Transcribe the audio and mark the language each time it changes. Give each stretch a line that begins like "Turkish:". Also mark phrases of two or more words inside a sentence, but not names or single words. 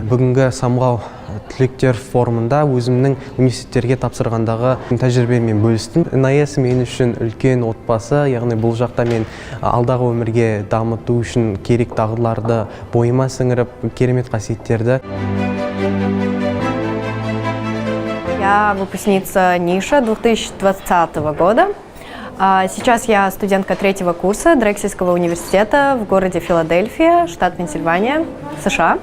Kazakh: Бүгінгі самғау түлектер форумында өзімнің университеттерге тапсырғандағы тәжірибемен бөлістім. НАЭС мен үшін үлкен отбасы, яғни бұл жақта мен алдағы өмірге дамыту үшін керек дағдыларды бойыма сіңіріп, керемет қасиеттерді.
Russian: Я выпускница НИШа 2020 года. Сейчас я студентка 3-го курса Дрексельского университета в городе Филадельфия, штат Пенсильвания, США.